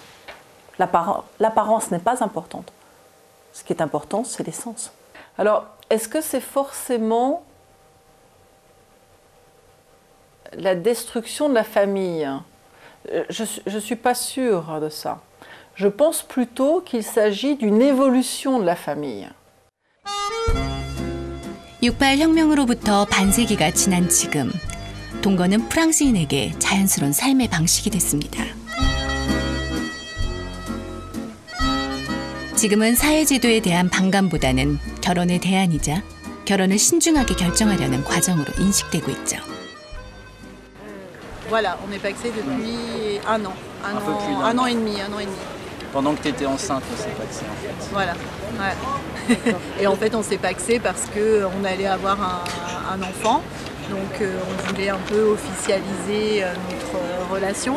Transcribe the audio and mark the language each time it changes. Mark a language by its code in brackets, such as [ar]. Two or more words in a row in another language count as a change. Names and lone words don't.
[fr] L'apparence n'est pas importante. Ce qui est important, c'est l'essence. Alors, est-ce que c'est forcément la destruction de la famille? Je ne suis pas sûre de ça. Je pense plutôt qu'il s'agit d'une évolution de la famille. [ko] 68혁명으로부터 반세기가 지난 지금, 동거는 프랑스인에게 자연스러운 삶의 방식이 됐습니다. 지금은 사회제도에 대한 반감보다는 결혼의 대안이자 결혼을 신중하게 결정하려는 과정으로 인식되고 있죠. [fr] Voilà, on est paxé depuis un an et demi. Pendant que tu étais enceinte, on s'est paxé en fait. Voilà, ouais. Et en fait, on s'est paxé parce qu'on allait avoir un enfant. Donc on voulait un peu officialiser notre relation.